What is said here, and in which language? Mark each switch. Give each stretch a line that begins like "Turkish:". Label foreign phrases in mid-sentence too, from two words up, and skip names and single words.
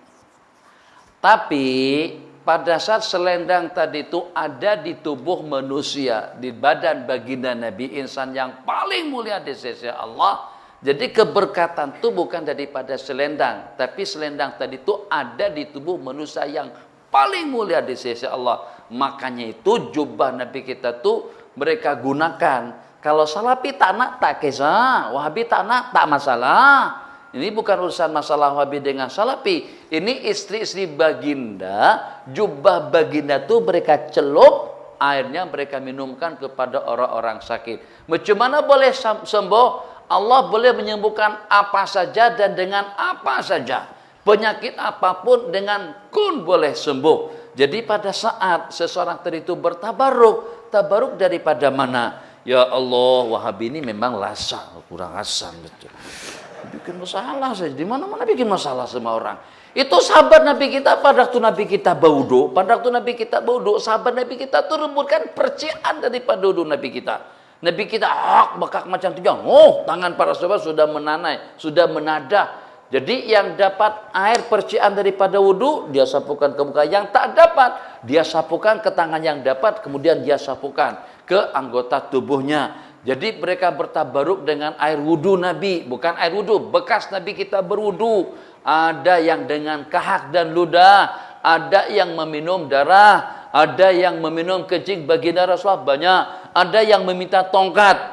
Malay: Tapi pada saat selendang tadi itu ada di tubuh manusia, di badan baginda Nabi insan yang paling mulia di sisi Allah. Jadi keberkatan itu bukan daripada selendang, tapi selendang tadi itu ada di tubuh manusia yang paling mulia di sisi Allah. Makanya itu jubah Nabi kita tuh mereka gunakan. Kalau Salafi tak nak tak kisah, Wahabi tak nak tak masalah. Ini bukan urusan masalah Wahabi dengan Salafi. Ini istri-istri baginda, jubah baginda tuh mereka celup, airnya mereka minumkan kepada orang-orang sakit. Macam mana boleh sembuh? Allah boleh menyembuhkan apa saja dan dengan apa saja. Penyakit apapun dengan kun boleh sembuh. Jadi pada saat seseorang tadi itu bertabaruk, tabaruk daripada mana?
Arabic: Ya Allah,
Malay: Wahabi ini memang lasa, kurang asam betul. Bikin masalah saja, di mana-mana bikin masalah sama orang. Itu sahabat Nabi kita pada waktu Nabi kita baudhu, sahabat Nabi kita tuh rebutkan percikan daripada wudu Nabi kita. Nabi kita bekak macam tu, tangan para sahabat sudah menanai, sudah menadah. Jadi yang dapat air percikan daripada wudu, dia sapukan ke muka. Yang tak dapat, dia sapukan ke tangan yang dapat, kemudian dia sapukan ke anggota tubuhnya. Jadi mereka bertabaruk dengan air wudu Nabi, bukan air wudu, bekas Nabi kita berwudu. Ada yang dengan kahak dan ludah, ada yang meminum darah, ada yang meminum kencing baginda Rasulullah banyak, ada yang meminta tongkat.